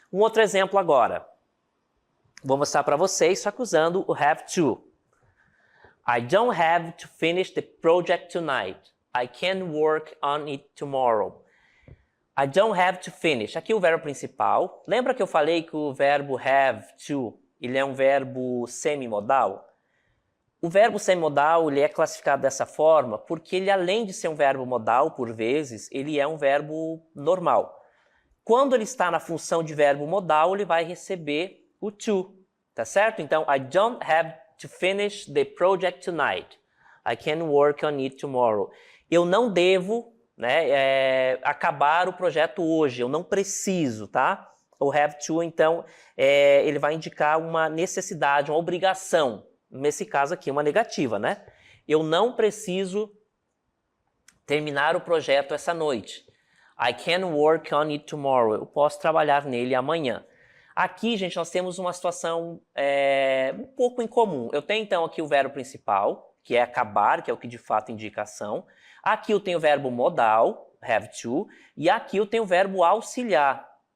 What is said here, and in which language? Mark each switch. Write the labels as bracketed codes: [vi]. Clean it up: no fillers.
[pt] Um outro exemplo agora. Vou mostrar para vocês, só que usando o have to. [en] I don't have to finish the project tonight. I can work on it tomorrow. I don't have to finish. [pt] Aqui o verbo principal. Lembra que eu falei que o verbo have to, ele é um verbo semimodal? O verbo semimodal, ele é classificado dessa forma porque ele, além de ser um verbo modal, por vezes, ele é um verbo normal. Quando ele está na função de verbo modal, ele vai receber o to, tá certo? [en] Então, I don't have to finish the project tonight. I can work on it tomorrow. [pt] Eu não devo, né, acabar o projeto hoje, eu não preciso, tá? O have to, então, ele vai indicar uma necessidade, uma obrigação. Nesse caso aqui, uma negativa, né? Eu não preciso terminar o projeto essa noite. [en] I can work on it tomorrow. [pt] Eu posso trabalhar nele amanhã. Aqui, gente, nós temos uma situação um pouco incomum. Eu tenho, então, aqui o verbo principal, que é acabar, que é o que de fato indica ação. Aqui eu tenho o verbo modal, have to, e aqui eu tenho o verbo auxiliar.